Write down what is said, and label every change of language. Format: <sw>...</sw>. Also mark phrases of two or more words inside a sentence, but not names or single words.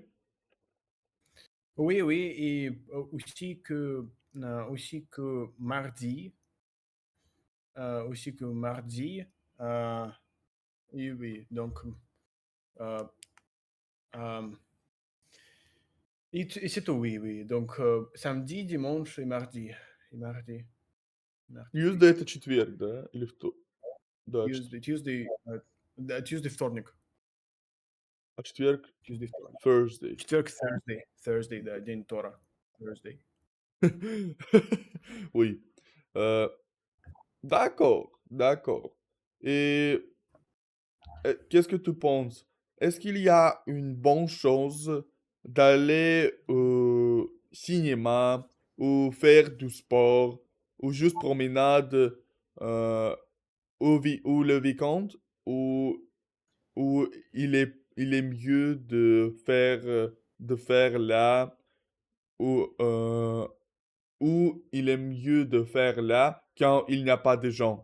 <fr>Oui, oui, et aussi que mardi, euh, oui, oui, donc, euh, euh, et c'est tout, oui, oui. Donc, samedi, dimanche et mardi. Et mardi, mardi, oui.</fr> <ru>Yüzde четверг, да? Или да,</ru> <en>Tuesday, вторник.</en> <ru>а четверг</ru> <en>Tuesday, вторник. Thursday.</en> <ru>Четверг, Thursday, да, день Тора.</ru> <en>Thursday.</en> <fr>Oui. Euh, d'accord, d'accord. Et qu'est-ce que tu penses? Est-ce qu'il y a une bonne chose d'aller au cinéma ou faire du sport ou juste promenade euh, ou le week-end ou, ou il est mieux de faire là ou il est mieux de faire là quand il n'y a pas de gens?</fr>